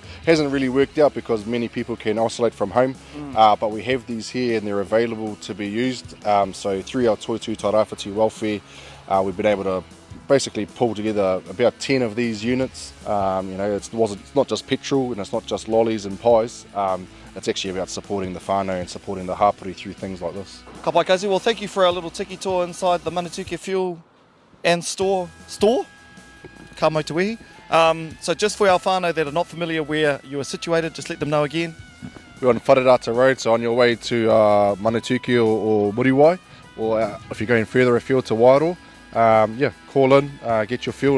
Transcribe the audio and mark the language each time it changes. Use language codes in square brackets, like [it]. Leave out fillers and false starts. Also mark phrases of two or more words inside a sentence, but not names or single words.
[en] Hasn't really worked out because many people can isolate from home, but we have these here and they're available to be used. So through our Toitū Tarawhiti welfare, we've been able to basically pull together about 10 of these units. You know, it's not just petrol and it's not just lollies and pies. It's actually about supporting the whānau and supporting the hapori through things like this. [mi] Ka pai kazi, [en] well thank you for our little tiki tour inside the Manutūkē Fuel and Store? [mi] Ka Mātuihi. [en] So just for our whānau that are not familiar where you are situated, just let them know again. We're on Wharerata Road, so on your way to Manutūkē or Muriwai, or if you're going further afield to Wairoa, yeah, call in, get your fuel.